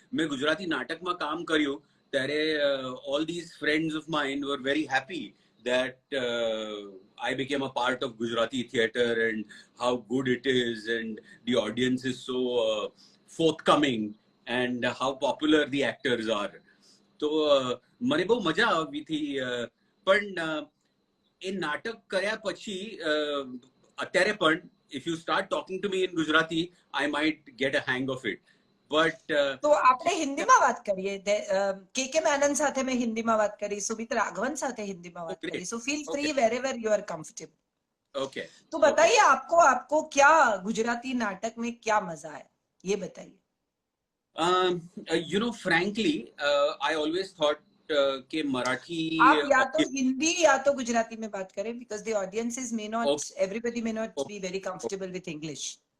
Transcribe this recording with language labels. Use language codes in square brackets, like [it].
[hi] मैं गुजराती नाटक में काम [gu] કર્યું ત્યારે [en] all these friends of mine were very happy that I became a part of Gujarati theatre and how good it is and the audience is so forthcoming and how popular the actors are. [gu] તો મને બહુ મજા આવી હતી. પણ એ નાટક કર્યા પછી અત્યારે પણ [en] if you start talking to me in Gujarati, I might get a hang of it. But [gu] તો આપણે હિન્દીમાં વાત કરીએ. કે મેનન સાથે મેં હિન્દીમાં વાત કરી, સુમિત રાઘવન સાથે हिंदीમાં વાત કરી. [en] So feel free wherever you are comfortable. Okay. [hi] तो बताइए आपको क्या गुजराती नाटक में क्या मजा आया, ये बताइए. [en] You know, frankly, I always thought [hi] कि मराठी आप या तो हिंदी या तो गुजराती में बात करें [en] because the audiences may not, everybody may not be very comfortable with English.